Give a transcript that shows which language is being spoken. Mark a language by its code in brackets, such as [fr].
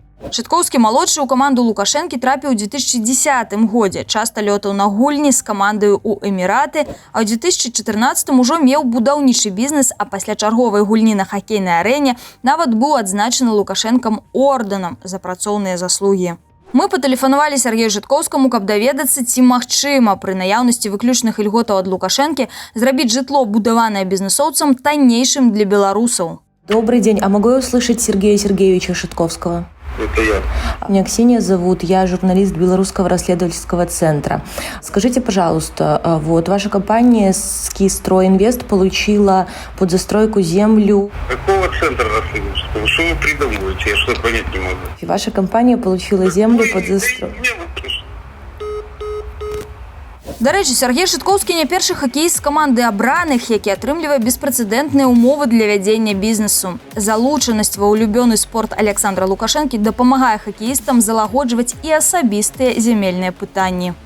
[be] Шыткоўскі-малодшы ў каманду Лукашэнкі трапіў у 2010 годзе, часта лётаў на гульні з камандаю ў Эміраты, а ў 2014 ужо меў будаўнічы бізнес, а пасля чарговай гульні на хакейнай арэне нават быў адзначаны Лукашэнкам ордэнам за працоўныя заслугі. Мы патэлефанавалі Сергею Шыткоўскаму, каб даведацца, ці магчыма пры наяўнасці выключных ільготаў ад Лукашэнкі зрабіць жытло, будаванае бізнесоўцам, таннейшым для беларусаў. [ru] Добрый день, а могу я услышать Сергея Сергеевича Шыткоўского? Это я. Меня Ксения зовут, я журналист Белорусского расследовательского центра. Скажите, пожалуйста, вот ваша компания «Скистройинвест» получила под застройку землю... Какого центра расследовательского? Что вы придумываете? Я что-то понять не могу. Ваша компания получила землю под застройку... [be] Дарэчы, Сергей Шыткоўскі не першы хакеіст з каманды абраных, які атрымлівае беспрэцэдэнтныя ўмовы для вядзення бізнесу. Залучанасць ва ўлюбёны спорт Александра Лукашэнкі дапамагае хакеістам залагоджваць і асабістыя зямельныя пытанні.